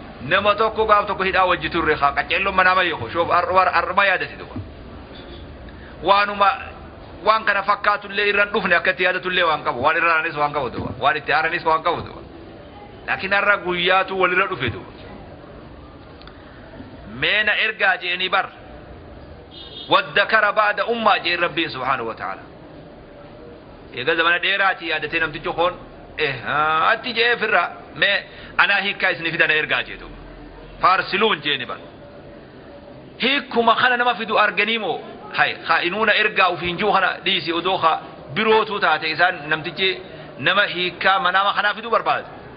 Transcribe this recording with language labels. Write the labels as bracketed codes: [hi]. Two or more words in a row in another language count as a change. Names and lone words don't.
[om] Nama tokko gaaf tokko hidhaa wajji turre ha qaceelloo manaama yoo shoof ar-, war-, arma yaadasi duba. Waanuma waan kana fakkaatullee irraan dhufne akka itti yaadatullee waan qabu. Waan irraanis waan qabu duba. Waan itti aaranis waan qabu duba. Laakiin har'a guyyaatu walirra dhufe duba. Mee na ergaa jeeni bar. [ar] "وادكر بعد أمة،" [om] jee Rabbiin [ar] سبحانه وتعالى. [om] Eega zamana dheeraati yaadatee namtichi koon, eh, haa, atti jee firra, mee anaa hiikkaa isinii fida na ergaa jee duba. Faarsiluun jeeni bar. Hiikkuma kana nama fidu arganii moo? Hay, haa, inuu na ergaa ufiin juu kana dhiisi odoo haa birootu taate isaan namtichi nama hiikkaa manaama kanaa fidu barbaadu.